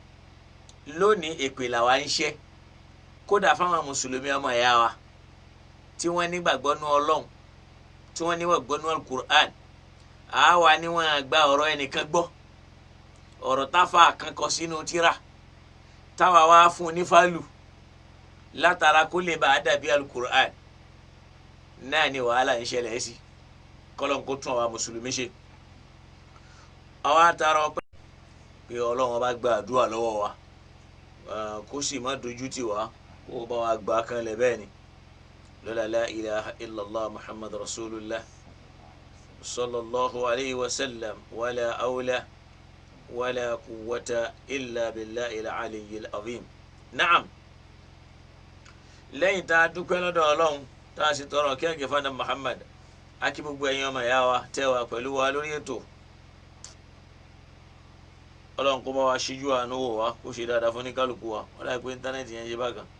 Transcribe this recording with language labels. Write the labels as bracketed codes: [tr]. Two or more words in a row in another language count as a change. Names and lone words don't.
[yo] Lónìí èpè làwa ń ṣẹ́ kódà fáwọn mùsùlùmí ọmọ ìyá wa tí wọ́n nígbàgbọ́ nú Ọlọ́run tí wọ́n nígbàgbọ́ nú Al-Qur'an àwa ni wọ́n gba ọ̀rọ̀ ẹnìkan gbọ́ ọ̀rọ̀ táfà kan kọ sínú tírà táwa wá fún ní fálù látara kó lè bá a dàbí Al-Qur'an náà ni wàhálà ń ṣẹlẹ̀ sí kọ́lọ́n kó tún àwa mùsùlùmí ṣe. àwa àtàrà ọpẹ́ pé Ọlọ́run bá gba àdúrà lọ́wọ́ wa kó sì má dojú tì wá kó bá wa gbà kan lẹ̀ bẹ́ẹ̀ ni lọ́la [ar] لا إله إلا الله محمد رسول الله صلى الله عليه وسلم ولا حول ولا قوة إلا بالله العلي العظيم. [yo] Naam, lẹ́yìn tá a dúpẹ́ lọ́dọ̀ Ọlọ́run tá a sì tọrọ kí ẹ̀gẹ́ fana Muhammad akí gbogbo ẹ̀yin ọmọ ìyá wa tẹ́ wa pẹ̀lú wa lórí ètò. Ọlọ́run kó bá wa ṣíjú àánú wò wá kó ṣe dáadáa fún ní kálukú wa wọ́n láì pé íńtánẹ́ẹ̀tì yẹn ṣe bákan.